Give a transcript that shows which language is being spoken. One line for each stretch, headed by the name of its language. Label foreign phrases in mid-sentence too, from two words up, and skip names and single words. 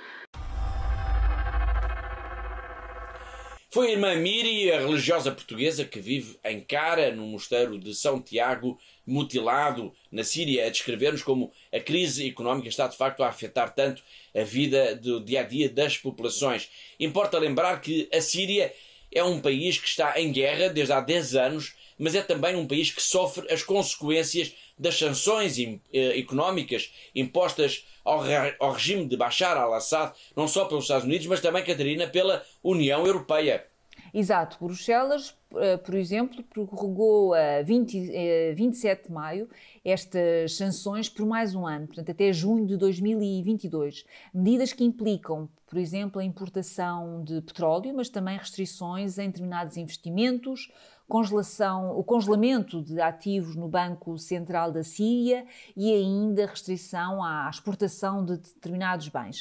Portuguese: Foi a irmã Miri, a religiosa portuguesa que vive em Cara, no mosteiro de São Tiago, mutilado na Síria, a descrever-nos como a crise económica está de facto a afetar tanto a vida do dia-a-dia das populações. Importa lembrar que a Síria é um país que está em guerra desde há 10 anos, mas é também um país que sofre as consequências das sanções económicas impostas ao regime de Bashar al-Assad, não só pelos Estados Unidos, mas também, Catarina, pela União Europeia. Exato. Bruxelas, por exemplo, prorrogou a 27 de maio estas sanções por mais um ano, portanto até junho de 2022. Medidas que implicam, por exemplo, a importação de petróleo, mas também restrições em determinados investimentos, o congelamento de ativos no Banco Central da Síria e ainda restrição à exportação de determinados bens.